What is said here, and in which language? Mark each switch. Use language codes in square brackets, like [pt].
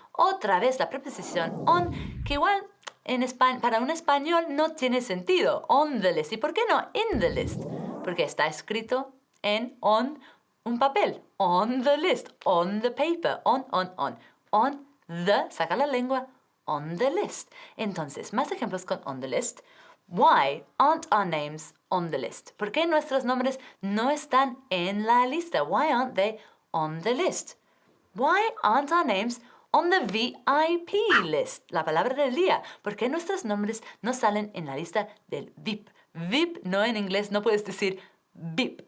[es] Otra vez la preposición on, que igual para un español no tiene sentido. [en] On the list. [es] ¿Y por qué no [en] in the list? [es] Porque está escrito on un papel. [en] On the list. On the paper. On. On the, [es] saca la lengua. [en] On the list. [es] Entonces, más ejemplos con [en] on the list. Why aren't our names on the list? [es] ¿Por qué nuestros nombres no están en la lista? [en] Why aren't they on the list? Why aren't our names on the VIP list? [es] La palabra del día. ¿Por qué nuestros nombres no salen en la lista del VIP? VIP, no en inglés, no puedes decir VIP.